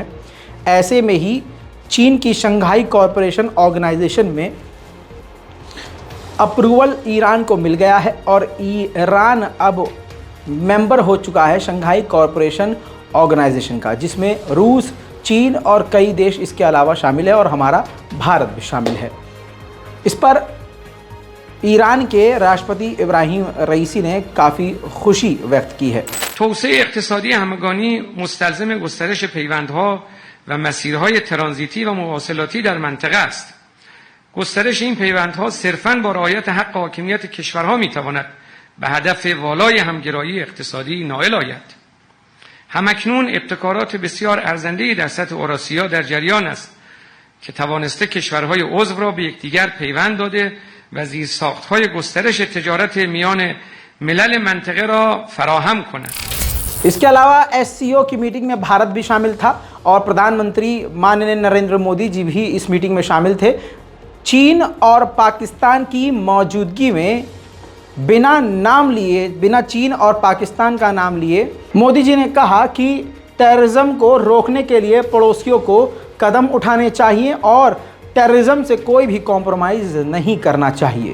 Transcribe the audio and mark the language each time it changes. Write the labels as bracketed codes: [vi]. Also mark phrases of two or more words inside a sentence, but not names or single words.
[hi] ऐसे में ही चीन की शंघाई कॉरपोरेशन ऑर्गेनाइजेशन में अप्रूवल ईरान को मिल गया है और ईरान अब मेंबर हो चुका है शंघाई कॉरपोरेशन ऑर्गेनाइजेशन का, जिसमें रूस, चीन और कई देश इसके अलावा शामिल है और हमारा भारत भी शामिल है। इस पर ईरान के राष्ट्रपति इब्राहिम रईसी ने काफ़ी खुशी व्यक्त की है। [fa] توسعه اقتصادی همگانی مستلزم گسترش پیوندها و مسیرهای ترانزیتی و مواصلاتی در منطقه است. گسترش این پیوندها صرفاً با رعایت حق حاکمیت کشورها میتواند به هدف والای همگرایی اقتصادی نائل آید. همکنون ابتکارات بسیار ارزنده‌ای در سطح اوراسیا در جریان است که توانسته کشورهای عضو را به یکدیگر پیوند داده و زیرساخت‌های گسترش تجارت میان ملل منطقه را فراهم کند. [hi] इसके अलावा SCO की मीटिंग में भारत भी शामिल था और प्रधानमंत्री माननीय नरेंद्र मोदी जी भी इस मीटिंग में शामिल थे। चीन और पाकिस्तान की मौजूदगी में बिना नाम लिए, बिना चीन और पाकिस्तान का नाम लिए, मोदी जी ने कहा कि टेररिज्म को रोकने के लिए पड़ोसियों को कदम उठाने चाहिए और टेररिज्म से कोई भी कॉम्प्रोमाइज़ नहीं करना चाहिए।